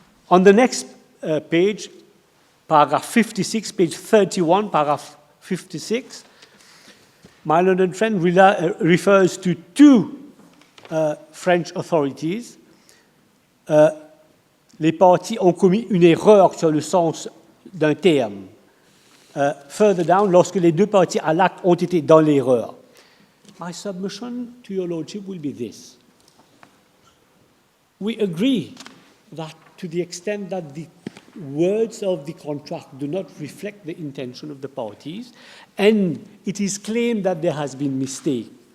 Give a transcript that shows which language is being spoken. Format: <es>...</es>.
<en>On the next page, paragraph 56, page 31, paragraph 56, my learned friend refers to two French authorities.</en> <fr>Les parties ont commis une erreur sur le sens d'un terme.</fr> <en>Further down,</en> <fr>lorsque les deux parties à l'acte ont été dans l'erreur.</fr> <en>My submission to your lordship will be this. We agree that to the extent that the words of the contract do not reflect the intention of the parties, and it is claimed that there has been mistake.</en>